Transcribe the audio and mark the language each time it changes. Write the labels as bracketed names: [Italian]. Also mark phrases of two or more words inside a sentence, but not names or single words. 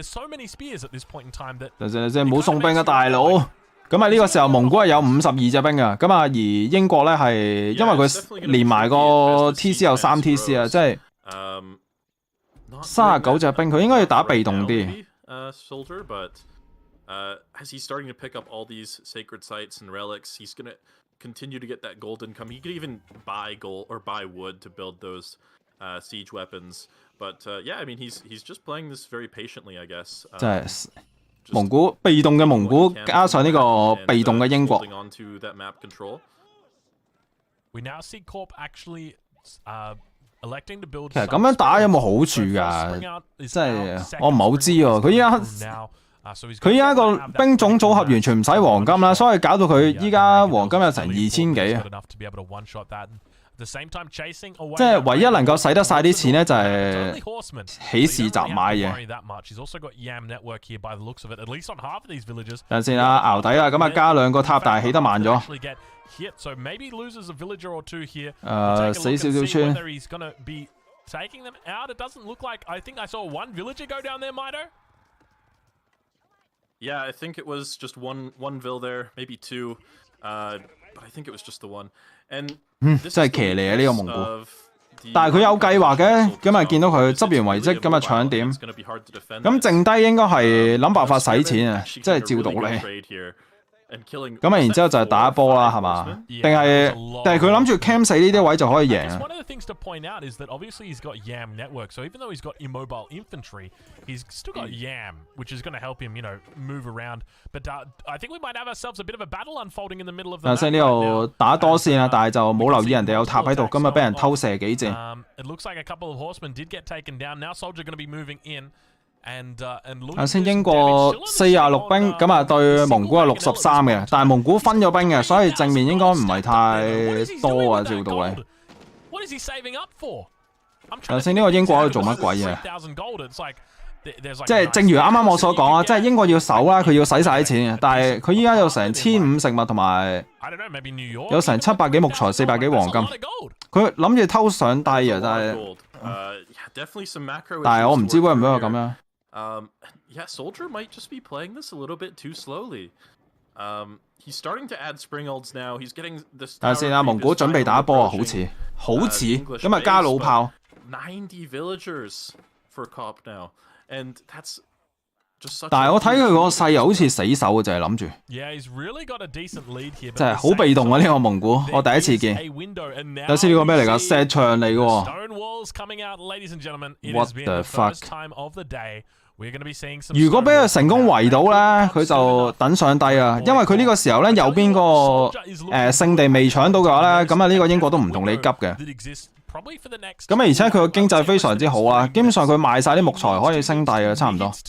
[Cantonese] 即係冇送兵啊，大佬！咁啊呢個時候蒙古係有52隻兵啊，咁啊而英國咧係因為佢連埋個 TC 有3 TC 啊，即係39隻兵，佢應該要打被動啲。 [English] Siege weapons, but yeah, I mean he's just playing this very patiently, I guess. [Cantonese] 即係蒙古被動嘅蒙古，加上呢個被動嘅英國。其實咁樣打有冇好處㗎？即係我唔係好知喎。佢依家個兵種組合完全唔使黃金啦，所以搞到佢依家黃金有成2000幾啊！即係唯一能夠使得晒啲錢咧，就係起市集買嘢。等陣先啦，熬底啦，咁啊加2個塔，但係起得慢咗。死少少村。 [English] Yeah, I think it was just one vill there, maybe 2, but I think it was just the one. And [Cantonese] 真係騎呢啊呢個蒙古，但係佢有計劃嘅，咁啊見到佢執完遺跡，咁啊搶點，咁剩低應該係諗辦法使錢啊，即係照道理。咁啊，然之後就係打一波啦，係嘛？定係佢諗住 cam 死呢啲位就可以贏啊？ [English] He's still got Yam, which is going to help him, you know, move around. But I think we might have ourselves a bit of a battle unfolding in the middle of the map. [Cantonese] 呢度打多線啊，但係就冇留意人哋有塔喺度，咁啊俾人偷射幾箭。 [English] It looks like a couple of horsemen did get taken down. Now soldier going to be moving in. And [Cantonese] 先英國46兵，咁啊對蒙古係63嘅，但係蒙古分咗兵嘅，所以正面應該唔係太多啊，照道理。 [English] What is he saving up for? [Cantonese] 先呢個英國喺度做乜鬼嘢？ 即係正如啱啱我所講啊，即係英國要守啦，佢要使晒啲錢嘅，但係佢依家有成1500食物同埋有成700幾木材、400幾黃金，佢諗住偷上帝啊，但係我唔知會唔會咁樣。 [English] Yeah, Soldier might just be playing this a little bit too slowly. He's starting to add springalds now. He's getting this. [Cantonese] 睇下先啊，蒙古準備打波啊，好似咁啊，加老炮。 [English] 90 villagers for Cop now, and that's just such. [Cantonese] 但係我睇佢個勢又好似死手嘅，就係諗住。真係好被動啊！呢個蒙古，我第一次見。有先呢個咩嚟㗎？石牆嚟㗎。 [English] What the fuck？ [Cantonese] 如果俾佢成功圍到咧，佢就等上帝啊！因為佢呢個時候咧，右邊個聖地未搶到嘅話咧，咁啊呢個英國都唔同你急嘅。咁啊，而且佢個經濟非常之好啊，基本上佢賣晒啲木材可以升帝啊，差唔多。